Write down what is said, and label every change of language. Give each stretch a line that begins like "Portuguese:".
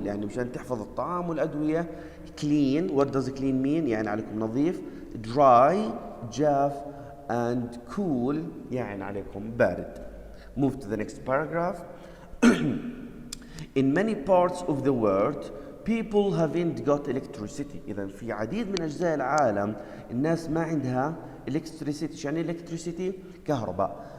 Arabic: يعني مشان تحفظ الطعام والأدوية.
English: Clean, what does clean mean؟
Arabic: يعني عليكم نظيف. Dry, جاف and cool يعني عليكم بارد.
English: Move to the next paragraph. In many parts of the world people haven't got electricity.
Arabic: إذا في عديد من أجزاء العالم الناس ما عندها electricity. يعني electricity كهرباء.